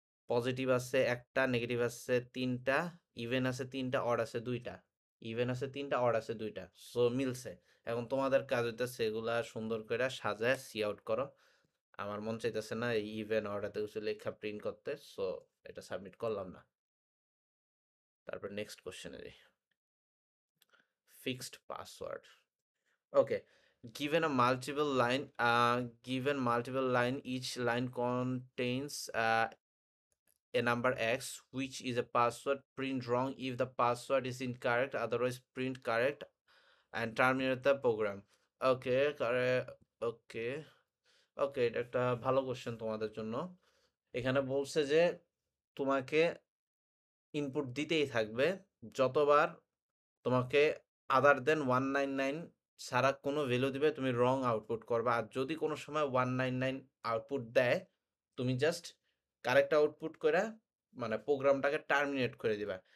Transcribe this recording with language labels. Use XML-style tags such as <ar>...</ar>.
<bn>Positive আছে একটা, negative আছে তিনটা, ইভেন আছে তিনটা, অড আছে দুইটা, ইভেন আছে তিনটা, অড আছে দুইটা, সো মিলছে। এখন তোমাদের কাজ হইতেছে এগুলা সুন্দর করে সাজায় সি আউট করো। আমার মন চাইতেছে না এই ইভেন অড এত কিছু লেখা প্রিন্ট করতে, সো এটা সাবমিট করলাম না। তারপর নেক্সট কোশ্চেনে যাই, fixed password.</bn> <en>Okay, given a multiple line, given multiple line, each line contains a number x, which is a password. Print wrong if the password is incorrect. Otherwise, print correct and terminate the program. Okay, correct.</en> <bn>Okay, ওকে, এটা একটা ভালো question তোমাদের জন্য। এখানে বলছে যে তোমাকে input দিতেই থাকবে যতবার তোমাকে আদার দেন 199 ছাড়া কোনো ভ্যালু দিবে তুমি রং আউটপুট করবা, আর যদি কোনো সময় 199 আউটপুট দেয় তুমি জাস্ট কারেক্ট আউটপুট করে মানে প্রোগ্রামটাকে টার্মিনেট করে দিবা।</bn>